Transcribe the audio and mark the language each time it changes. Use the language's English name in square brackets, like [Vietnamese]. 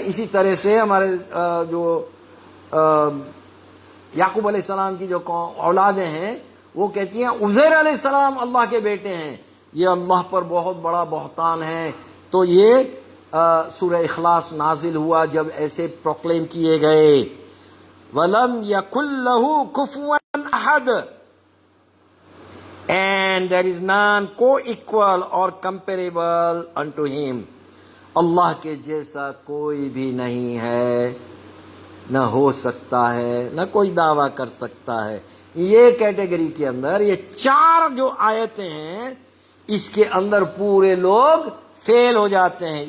[Urdu] اسی طرح سے ہمارے جو یعقوب علیہ السلام کی جو اولادیں ہیں وہ کہتی ہیں عزیر علیہ السلام اللہ کے بیٹے ہیں. یہ اللہ پر بہت بڑا بہتان ہے. تو یہ سورہ اخلاص نازل ہوا جب ایسے پروکلیم کیے گئے. [Arabic] وَلَمْ يَكُنْ لَهُ كُفُوًا أَحَدٌ، [English] and there is none co-equal or comparable unto him. [Urdu] اللہ کے جیسا کوئی بھی نہیں ہے، نہ ہو سکتا ہے، نہ کوئی دعویٰ کر سکتا ہے. یہ کیٹیگری کے اندر یہ چار جو آیتیں ہیں اس کے اندر پورے لوگ فیل ہو جاتے ہیں.